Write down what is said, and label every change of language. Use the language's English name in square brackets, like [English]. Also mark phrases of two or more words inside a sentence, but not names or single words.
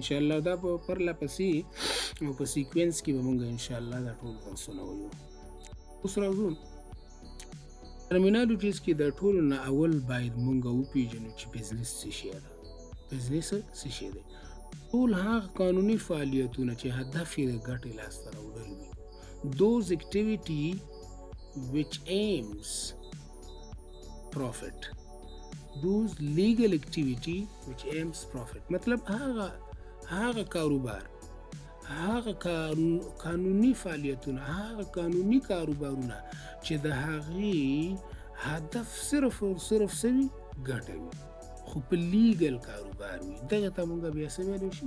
[Pashto] انشاءالله دا په پرله پسې او په سیکوینس کې به مونږ انشاءالله دا ټول درسونه وایو. اوس راځو ټرمینالوجیز کې د ټولو نه اول باید مونږ وپیژنو چې بزنس څه شی ده. بزنس څه شی دی؟ ټول هغه قانوني فعالیتونه چې هدف یې د ګټې لاسته راوړل وي. [English] Those activity which aims profit. Those legal activity which aims profit. [Pashto] مطلب هغه کاروبار، هغه قانوني فعالیتونه، هغه قانوني کاروبارونه چې د هغې هدف صرف او صرف څه وي؟ ګټه وي، خو په لیګل کاروبار وي. دغه ته مونږ بیا څه ویلی شو؟